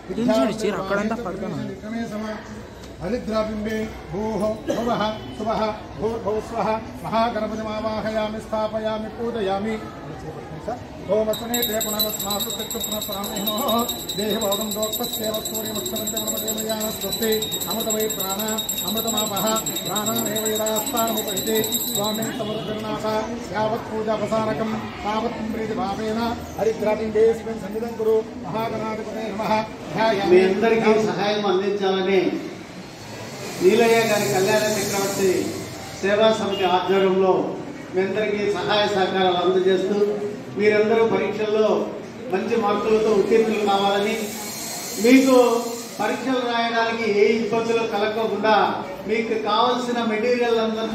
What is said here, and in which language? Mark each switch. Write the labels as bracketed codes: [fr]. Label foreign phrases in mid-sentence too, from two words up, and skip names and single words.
[sa] हरिद्राबिम्बे भूः भुवः सुवः भूर्भुवस्वः महागणपतिमावाहयामि स्थापयामि पूजयामि ओमस्वने ते पुनर्वस्मासु पुनः देहभोगं दोक्तस्येव सूर्यमुत्सवन्ते अमृतवै प्राण अमृतमापः प्राणानेव यदास्तानमुपैते स्वामिन् समरुद्रनाथ यावत् पूजापसारकं तावत् प्रीतिभावेन हरिद्राबिम्बेऽस्मिन् सन्निधं कुरु महागणाधिपते नमः। [te] మీ అందరికీ సహాయం అందించాలని నీలయ్య గారి కళ్యాణ చక్రవర్తి సేవా సమితి ఆధ్వర్యంలో మీ అందరికీ సహాయ సహకారాలు అందజేస్తూ మీరందరూ పరీక్షల్లో మంచి మార్కులతో ఉత్తీర్ణులు కావాలని మీకు పరీక్షలు రాయడానికి ఏ ఇబ్బందులు కలగకుండా మీకు కావాల్సిన మెటీరియల్ అందరినీ